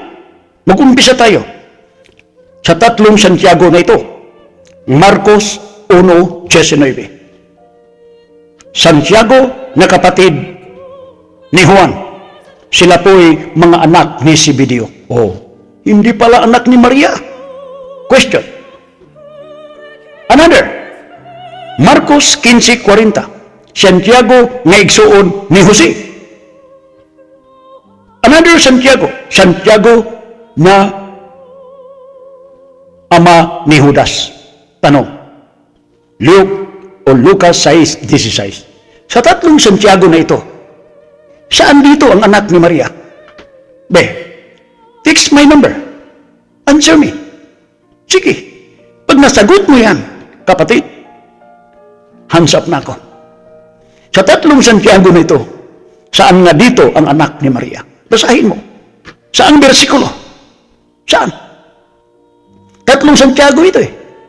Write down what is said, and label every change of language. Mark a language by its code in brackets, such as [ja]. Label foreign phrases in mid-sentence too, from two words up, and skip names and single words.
[tl] Mag-umpisa tayo sa 3 Santiago na ito. Marcos 1:19. Santiago na kapatid ni Juan. Sila po'y mga anak ni Zebedeo. Hindi pala anak ni Maria. [en] Question. Another. [tl] Marcos 15:40. [ceb] Santiago nga igsuon ni Jose. [en] Another Santiago. [tl] Santiago na ama ni Judas. Tanong. Luke o Lucas 6:16. Sa 3 Santiago na ito, saan dito ang anak ni Maria? [en] Fix my number. Answer me. [tl] Sige. Pag nasagot mo yan, kapatid, [en] hands up [tl] na ako. Sa 3 Santiago na ito, saan nga dito ang anak ni Maria? Basahin mo. Saan bersikulo? Saan? 3 Santiago ito eh.